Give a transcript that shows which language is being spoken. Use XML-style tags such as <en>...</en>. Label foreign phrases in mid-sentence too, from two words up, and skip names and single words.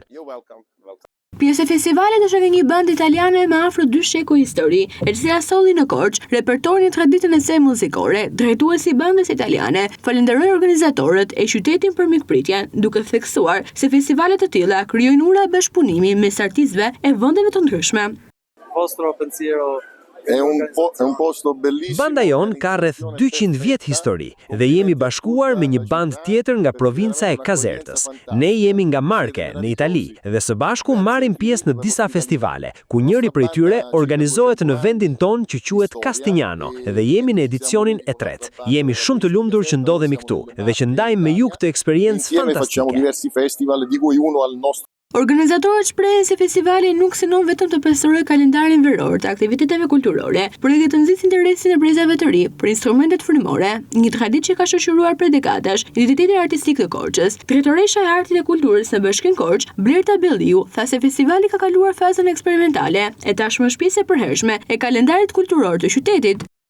<sq>Pjesë e festivalit është edhe një band italiane me afro 2 shekuj histori, e cila solli në Korçë repertorin e traditën e saj muzikore. Drejtuesi i bandës italiane falenderoi organizatorët e qytetin për mikpritjen, duke theksuar se festivalet të tilla krijojnë ura bashkëpunimi mes artistëve e vendeve të ndryshme.</sq> <it>Vostro pensiero È un posto bellissimo.</it> <sq>Banda jon ka rreth 200 vjet histori dhe jemi bashkuar me një band tjetër nga provinca e Kazertës. Ne jemi nga Marke, në Itali, dhe së bashku marrim pjesë në disa festivale, ku njëri prej tyre organizohet në vendin ton që quhet Castignano dhe jemi në edicionin e 3. Jemi shumë të lumtur që ndodhemi këtu dhe që ndajmë me ju këtë eksperiencë</sq> <it>Facciamo</it> <sq>fantastike.</sq> <it>diversi festival, di cui uno al nostro.</it> <sq>Organizatorët shprehen se festivali nuk synon vetëm të pastorojë kalendarin veror të aktiviteteve kulturore, por edhe të nxjisë interesin e brezave të ri për instrumentet frymore, një traditë që ka shoqëruar për dekadash identitetin artistik të Korçës. Drejtoresha e Artit dhe Kulturës në Bashkinë Korçë, Blerta Belliu, tha se festivali ka kaluar fazën eksperimentale e tashmë shpisë e përhershme e kalendarit kulturor të qytetit.</sq>